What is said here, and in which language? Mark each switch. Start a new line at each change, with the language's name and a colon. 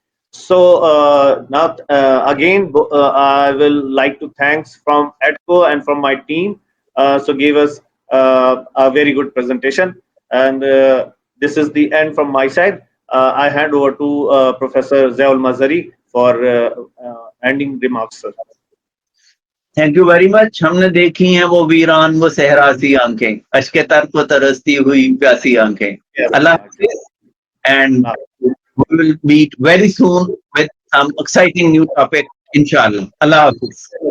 English: So now again, I will like to thanks from EDCO and from my team. So gave us a very good presentation, and this is the end from my side. I hand over to Professor Ziaul Mazhari for ending remarks, sir. Thank you very much.
Hindi: हमने देखी हैं वो वीरान वो सहरा सी आंखें, अश्के तर को तरसती हुई प्यासी आंखें.
English: अल्लाह हाफिज, and we will meet very soon with some exciting new topic, inshallah. Allah Hafiz.